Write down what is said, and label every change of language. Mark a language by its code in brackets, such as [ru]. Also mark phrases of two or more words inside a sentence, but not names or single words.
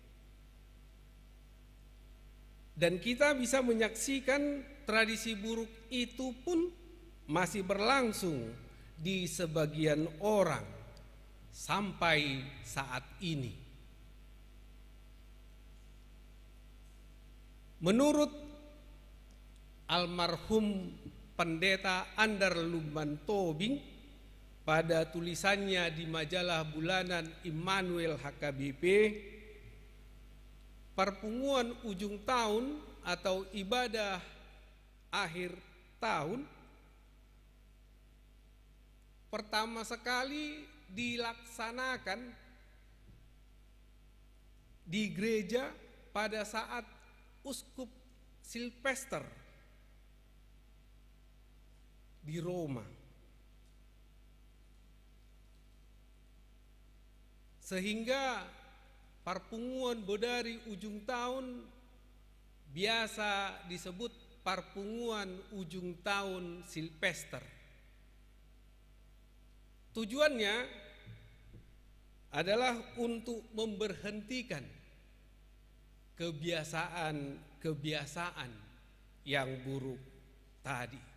[id] Dan kita bisa menyaksikan tradisi buruk itu pun masih berlangsung di sebagian orang sampai saat ini. Menurut almarhum Pendeta Andar Lumban Tobing, pada tulisannya di majalah bulanan Immanuel HKBP, [bbc] perpunguan ujung tahun [id] atau ibadah akhir tahun pertama sekali dilaksanakan di gereja pada saat Uskup Silvester di Roma. Sehingga [bbc] perpunguan bodari ujung tahun [id] biasa disebut [bbc] perpunguan ujung tahun [id] Silvester. Tujuannya adalah untuk memberhentikan kebiasaan yang buruk tadi.